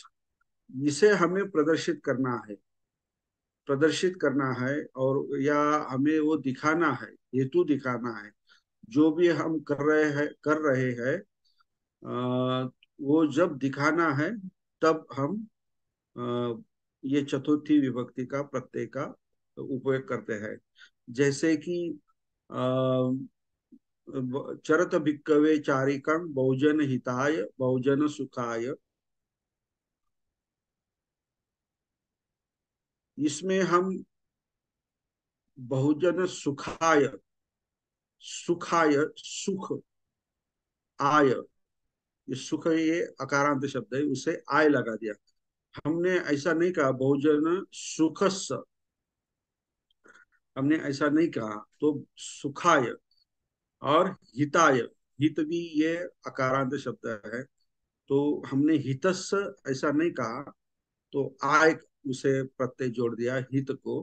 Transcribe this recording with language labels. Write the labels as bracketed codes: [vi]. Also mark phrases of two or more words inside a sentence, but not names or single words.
[hi] इसे हमें प्रदर्शित करना है, और या हमें वो दिखाना है, हेतु दिखाना है। जो भी हम कर रहे हैं, वो जब दिखाना है तब हम ये चतुर्थी विभक्ति का प्रत्यय का उपयोग करते हैं। जैसे कि [pi] चरत भिक्कवे चारिकं बहुजन हिताय बहुजन सुखाय, [hi] इसमें हम [pi] बहुजन सुखाय, सुखाय, [hi] सुख, आय, ये सुख ये अकारांत शब्द है, उसे आय लगा दिया। हमने ऐसा नहीं कहा [pi] बहुजन सुखस्य, [hi] हमने ऐसा नहीं कहा। तो सुखाय और हिताय, हित भी ये अकारांत शब्द है, तो हमने हितस्य ऐसा नहीं कहा, तो आय उसे प्रत्यय जोड़ दिया हित को।